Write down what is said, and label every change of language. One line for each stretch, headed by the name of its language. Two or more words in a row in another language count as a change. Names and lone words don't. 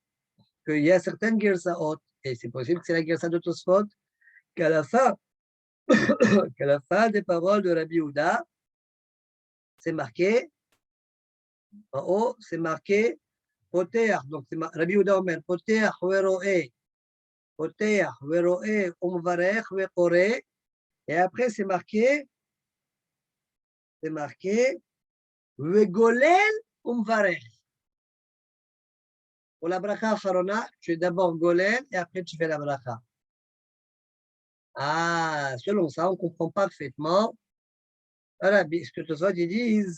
French: Qu'il y a certaines Gersaot, et c'est possible que c'est la Gersa de Tosfot, qu'à la fin des paroles de Rabbi Yehuda, c'est marqué, en haut, c'est marqué Poteach. Donc,
Hebrew: רבי יהודה אומר, פותח וקורא, פותח וקורא, ומברך וקורא.
French: Et après, c'est marqué,
Hebrew: וגולל ומברך.
French: Pour la
Hebrew: ברכה אחרונה,
French: tu es d'abord golel et après tu fais la bracha. Ah, selon ça, on comprend parfaitement ce que Tosfot disent.